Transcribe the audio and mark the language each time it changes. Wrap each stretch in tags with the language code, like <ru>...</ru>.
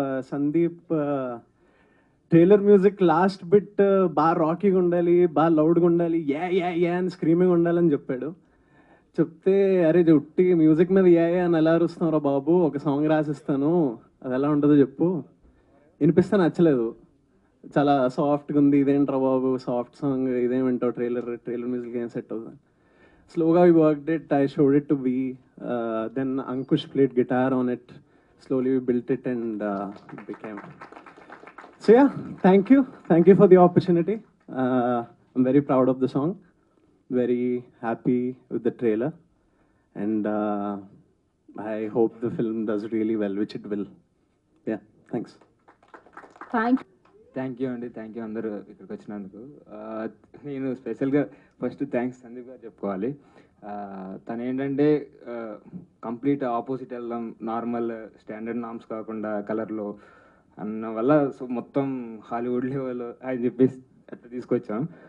<te>Sandeep trailer music last bit బాగా రాకీగా ఉండాలి, బాగా లౌడ్గా ఉండాలి, యా అని స్క్రీమింగ్ ఉండాలని చెప్పాడు. చెప్తే అరే ఉట్టి మ్యూజిక్ మీద యా అని ఎలా అరుస్తున్నారా బాబు, ఒక సాంగ్ రాసిస్తాను అది ఎలా ఉంటుందో చెప్పు. వినిపిస్తే నచ్చలేదు, చాలా సాఫ్ట్గా ఉంది, ఇదేంట్రా బాబు సాఫ్ట్ సాంగ్ ఇదేమంటావు, ట్రైలర్ మ్యూజిక్ ఏం సెట్ అవుతుంది.</te> <en>Slowly we worked it, I showed it to V, then Ankush played guitar on it. Slowly we built it and it became. So yeah, thank you for the opportunity. I'm very proud of the song, very happy with the trailer, and I hope the film does really well, which it will. Yeah, thanks. Thank</en> <te>you అండి,</te> <en>thank you</en> <te>అందరూ ఇక్కడికి వచ్చినందుకు. నేను స్పెషల్గా first thanks Sandeep గారు చెప్పుకోవాలి. తను ఏంటంటే కంప్లీట్ ఆపోజిట్ వెళ్దాం, నార్మల్ స్టాండర్డ్ నామ్స్ కాకుండా కలర్లో అన్న వల్ల సో మొత్తం హాలీవుడ్ లెవెల్ అని చెప్పేసి అట్లా తీసుకొచ్చాం.</te>